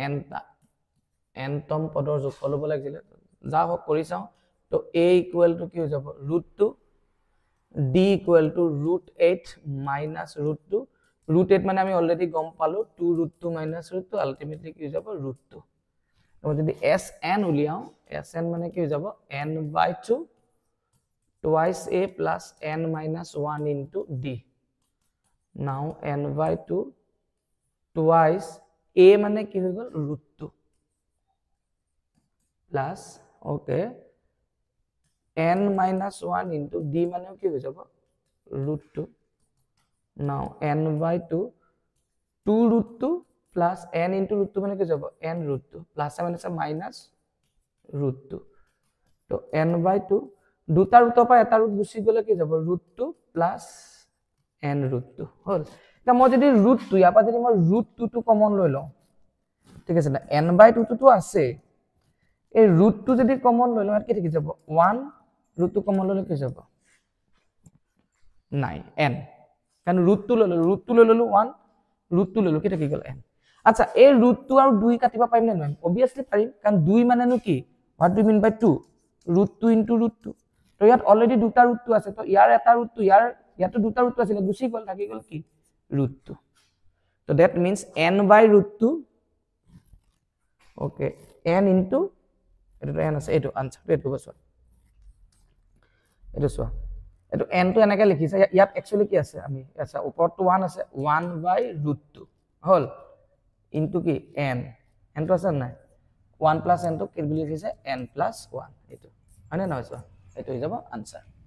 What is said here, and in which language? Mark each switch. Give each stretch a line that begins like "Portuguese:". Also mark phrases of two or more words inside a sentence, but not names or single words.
Assamese: nতম পদৰ যোগফল হ'ব লাগিছিল যা হক কৰি চাও তো a = কি হৈ যাব √2 d = √8 -√2 √8 মানে আমি অলৰেডি গম পালো 2 √2 -√2 আলটিমেটলি কি হৈ যাব √2 আৰু যদি sn উলিয়াও sn মানে কি হৈ যাব n/2
English: twice a plus n minus 1 into d now n/2 twice a
Assamese: মানে কি হৈ গল √2
English: plus okay n minus 1 into d
Assamese: মানে কি হৈ যাব
English: √2 now n/2 2 √2 plus n into
Assamese: √2 মানে কি যাব n √2 plus মানে minus √2 তো n/2 দুটা ৰুটৰ পৰা এটা ৰুট গুছি গলে কি যাব √2 plus n √2 হল এটা মই যদি √2 ইয়াৰ পৰা যদি মই √2 টো কমন লৈ লওঁ ঠিক আছে না n/2 টো আছে এই √2 যদি কমন লৈ লওঁ কি থাকি যাব 1 √2 কমন ললে কি যাব 9 n কাৰণ √2 লৈ ললো 1 √2 লৈ ললো কি থাকি গল n আচ্ছা এই √2 আৰু 2 কাটিবা পাৰিম নে নহয় অবিয়াসলি পাৰিম কাৰণ 2 মানেনো কি
English: what do you mean by
Assamese: 2 √2 into √2 তো ইয়াত অলৰেডি দুটা √2 আছে তো ইয়াৰ এটা √2 ইয়াতো দুটা √2 আছিল গুছি গল থাকি গল কি √2 তো
English: that means
Assamese: n/√2 okay n into এটো n আছে এটো আনসাৰ এটো বসৱা এটো সোৱা এটো n টো এনেকৈ লিখিছে ইয়াত একচুয়ালি কি আছে আমি আচ্ছা ওপৰটো 1 আছে 1/√2 হল ইনটু কি n n টো আছে নাই 1 plus n টো কি বুলি লিখিছে n plus 1 এটো মানে নহয় সোৱা এটো হৈ যাব আনসাৰ